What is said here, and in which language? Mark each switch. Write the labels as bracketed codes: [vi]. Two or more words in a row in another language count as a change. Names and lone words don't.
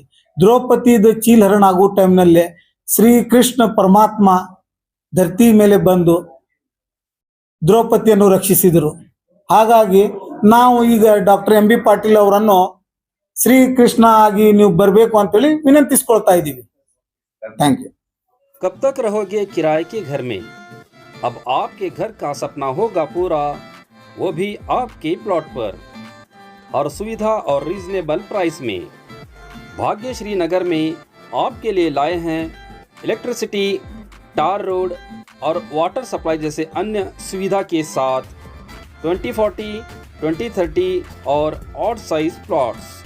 [kn] ದ್ರೌಪದಿದ ಚೀಲಹರಣ ಆಗೋ ಟೈಮ್ನಲ್ಲಿ ಶ್ರೀಕೃಷ್ಣ ಪರಮಾತ್ಮ ಧರ್ತಿ ಮೇಲೆ ಬಂದು ದ್ರೌಪದಿಯನ್ನು ರಕ್ಷಿಸಿದರು. ಹಾಗಾಗಿ ನಾವು ಈಗ ಡಾಕ್ಟರ್ ಎಂ ಬಿ ಪಾಟೀಲ್ ಅವರನ್ನು ಶ್ರೀಕೃಷ್ಣ ಆಗಿ ನೀವು ಬರಬೇಕು ಅಂತೇಳಿ ವಿನಂತಿಸ್ಕೊಳ್ತಾ ಇದ್ದೀವಿ. [en] thank you. [hi] कब तक रहोगे किराए के घर में? अब आपके घर का सपना होगा पूरा, वो भी आपके प्लॉट पर, और सुविधा और [en] reasonable price [hi] में। भाग्यश्री नगर में आपके लिए लाए हैं इलेक्ट्रिसिटी, [en] tar road [hi] और [en] water supply [hi] जैसे अन्य सुविधा के साथ 2040, 2030 और [en] odd size plots.